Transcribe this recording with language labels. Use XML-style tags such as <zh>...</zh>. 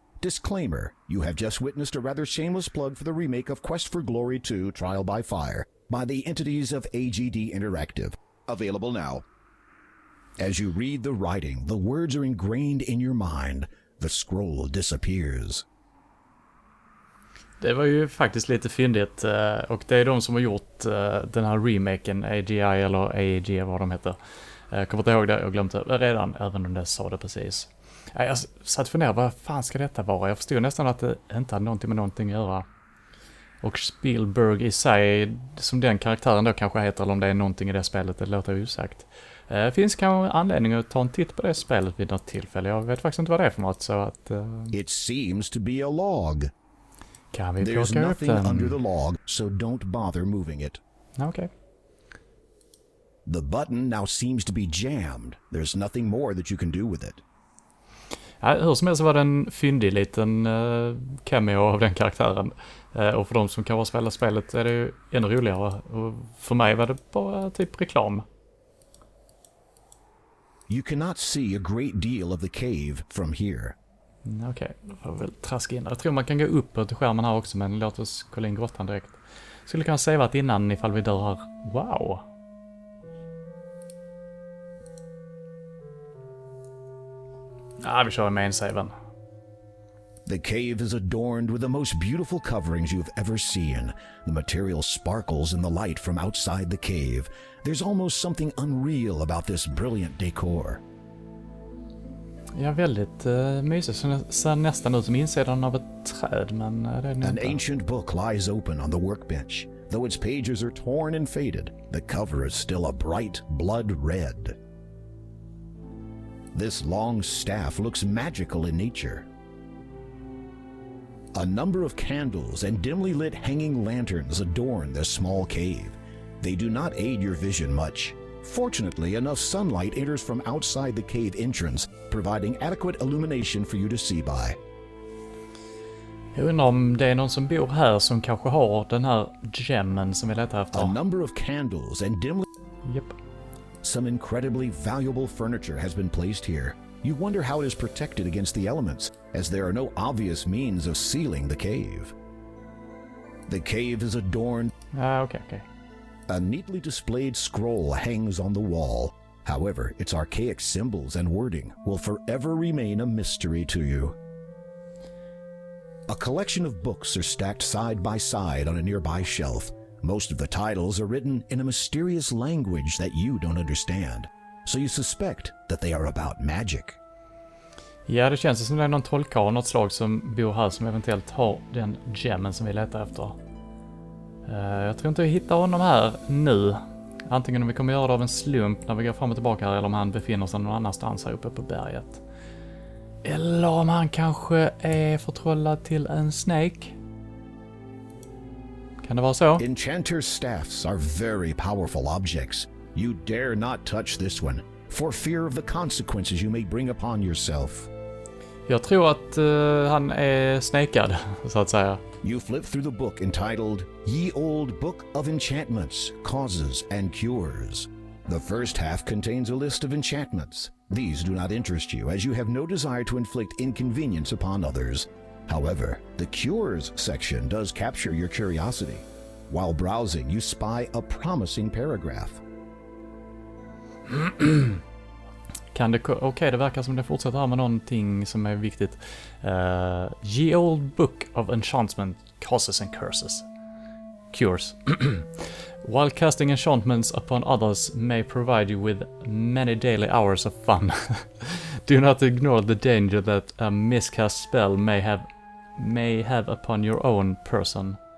<en>Disclaimer, you have just witnessed a rather shameless plug for the remake of Quest for Glory 2 Trial by Fire by the entities of AGD Interactive. Available now. As you read the writing, the words are ingrained in your mind. The scroll disappears.</en> <sv>Det var ju faktiskt lite fyndigt, och det är de som har gjort den här remaken, AGI eller AEG, vad de heter. Jag kommer inte ihåg det, jag glömde det redan, även om det sa det precis. Jag satt för ner, vad fan ska detta vara? Jag förstod nästan att det inte hade någonting med någonting att göra. Och Spielberg i sig, som den karaktären då kanske heter, eller om det är någonting i det spelet, det låter osagt. Finns kanske anledning att ta en titt på det spelet vid något tillfälle. Jag vet faktiskt inte vad det är för något, så att...</sv> <en>It seems to be a log.</en> <sv>Kan vi</sv> <en>There's</en> <sv>plocka upp</sv> <en>nothing</en> <sv>den?</sv> <en>under the log, so don't bother moving it.</en> <sv>Okej.</sv> <en>The button now seems to be jammed. There's nothing more that you can do with it.</en> <sv>Ja, hur som helst var det en fyndig liten cameo av den karaktären. Och för de som kan spela spelet är det ju ännu roligare. Och för mig var det bara typ reklam.</sv> <en>You cannot see a great deal of the cave from here.</en> <sv>Okej, då får vi väl traska in. Jag tror man kan gå upp till skärmen här också, men låt oss kolla in grottan direkt. Skulle kunna saveat innan ifall vi dör här. Wow! Vi kör main saven.</sv> <en>The cave is adorned with the most beautiful coverings you've ever seen. The material sparkles in the light from outside the cave. There's almost something unreal about this brilliant decor.</en> <sv>Ja, väldigt mysigt. Så ser nästan ut som insidan av ett träd, men det är det</sv> <en>An</en> <sv>inte.</sv> <en>ancient book lies open on the workbench. Though its pages are torn and faded, the cover is still a bright blood red. This long staff looks magical in nature. A number of candles and dimly lit hanging lanterns adorn this small cave. They do not aid your vision much. Fortunately, enough sunlight enters from outside the cave entrance, providing adequate illumination for you to see by.</en> <sv>Jag undrar om det är någon som bor här som kanske har den här gemmen som vi letar efter.</sv> <en>A number of candles and dimly... Yep. Some incredibly valuable furniture has been placed here. You wonder how it is protected against the elements, as there are no obvious means of sealing the cave. The cave is adorned...</en> <sv>Okej.</sv> <en>A neatly displayed scroll hangs on the wall. However, its archaic symbols and wording will forever remain a mystery to you. A collection of books are stacked side by side on a nearby shelf. Most of the titles are written in a mysterious language that you don't understand, so you suspect that they are about magic.</en> <sv>Ja, det känns som det är någon trollkarl av något slag som bor här som eventuellt har den gemmen som vi letar efter. Jag tror inte vi hittar honom här nu. Antingen om vi kommer göra det av en slump när vi går fram och tillbaka här, eller om han befinner sig någon annanstans här uppe på berget. Eller om han kanske är förtrollad till en snake. Kan det vara så?</sv> <en>Enchanters' staffs are very powerful objects. You dare not touch this one, for fear of the consequences you may bring upon yourself.</en> <sv>Jag tror att han är snakad, så att säga.</sv> <en>You flip through the book entitled Ye Old Book of Enchantments, Causes and Cures. The first half contains a list of enchantments. These do not interest you, as you have no desire to inflict inconvenience upon others. However, the Cures section does capture your curiosity. While browsing, you spy a promising paragraph.</en> <sv>Okej, det verkar som det fortsätter här med någonting som är viktigt.</sv> <en>Ye Old Book of Enchantment, Causes and Cures. While casting enchantments upon others may provide you with many daily hours of fun, do not ignore the danger that a miscast spell may have upon your own person.</en>